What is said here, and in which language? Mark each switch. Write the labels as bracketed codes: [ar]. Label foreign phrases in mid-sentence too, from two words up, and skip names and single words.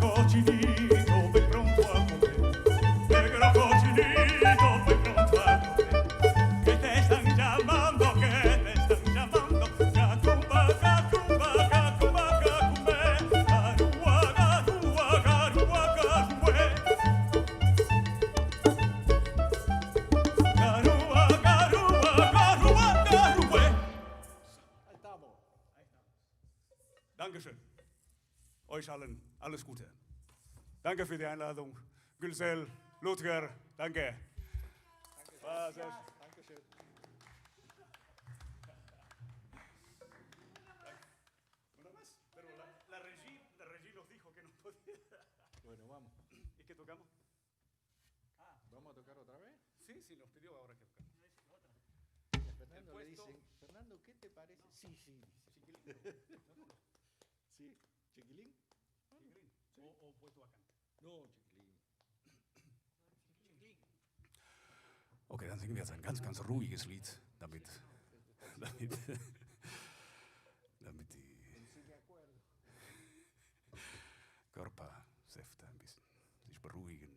[es] cochinito, ven pronto a comer. Negro cochinito, ven pronto a comer. Que te están llamando, que te están llamando. Cacumba, cacumba, cacumba, cacumbe. Garúa, garúa, garúa, garúe. Garúa, garúa, garúa, garúe. [de] Dankeschön. Euch allen alles Gute. Danke für die Einladung. Gülsel, Ludger, danke. War sehr schön. Dankeschön. [es] Pero la regie nos dijo que no podía. Bueno, vamos. ¿Y qué tocamos? ¿Vamos a tocar otra vez? Sí, nos pidió ahora que tocamos. Fernando le dicen, Fernando, ¿qué te parece? Sí, chiquilín. Sí, chiquilín. O puesto a cantar. No, chiquilín. [de] Okay, dann singen wir jetzt ein ganz, ganz ruhiges Lied, damit die Körpersäfte ein bisschen sich beruhigen.